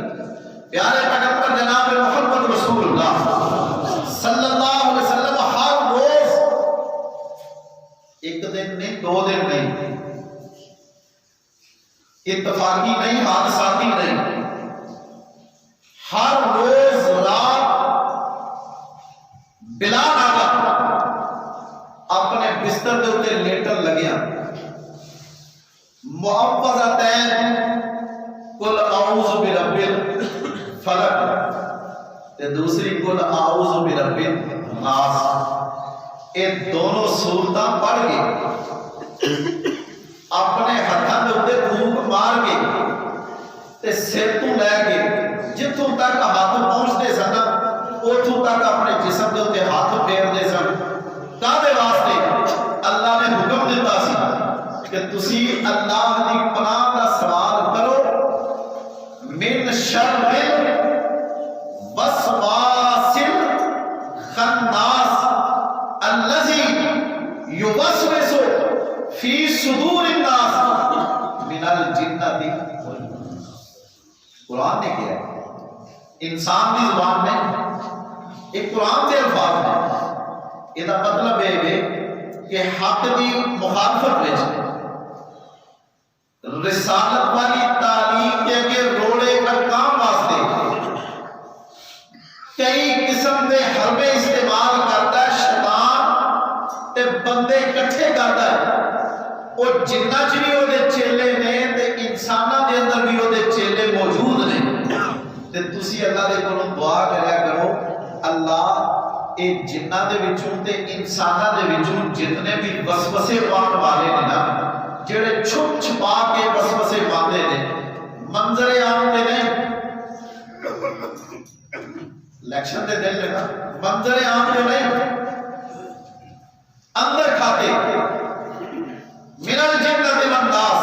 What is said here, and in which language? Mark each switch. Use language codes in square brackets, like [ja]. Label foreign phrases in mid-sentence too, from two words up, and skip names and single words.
[ur] پیارے پیغمبر جناب محمد رسول اللہ صلی اللہ علیہ وسلم ہر روز ایک دن نہیں، دو دن نہیں، اتفاقی نہیں، حادثاتی نہیں، [pa] ہر روز رات بلا ناگا اپنے بستر دے اوتے لیٹن لگیا معوذتین قل [ar] اعوذ برب الفلق [pa] تے دوسری [ar] قل اعوذ برب الناس، [pa] یہ دونوں سورتاں پڑھ کے اپنے ہاتھاں دے اوتے پھونک مار کے تے سر تو لے کے جتوں تک ہاتھ پہنچتے سن اتوں تک اپنے جسم دے اوتے ہاتھ پھیرتے سن۔ کادے واسطے؟ اللہ نے حکم دیتا سی کہ تسی اللہ دی پناہ دا سوال کرو [ar] من شر وسواس الخناس الذی یوسوس فی صدور الناس من الجنۃ والناس۔ [ur] قرآن نے کیا ہے انسان کی زبان میں، ایک قرآن کے الفاظ میں، یہ مطلب ہے کہ حق دی مخالفت میں رسالت والی تعلیم کے اگے [pa] روڑے کام واسطے کئی قسم دے حربے استعمال کرتا ہے شیطان تے بندے اکٹھے کرتا ہے، اور جنہ چ بھی وہ چیلے نے تے انساناں دے اندر بھی وہ چیلے موجود نے، تے تسی اللہ دے کولوں دعا کریا کرو اللہ اے جنہ دے وچوں تے انساناں دے وچوں جتنے بھی وسوسے پاؤن والے نے نا، جڑے چھپ چھپا کے وسوسے پاندے نے، منظر عام تے نہیں، الیکشن دے دن لگا منظر عام تے نہیں، اندر کھاتے [ar] من الجنۃ والناس۔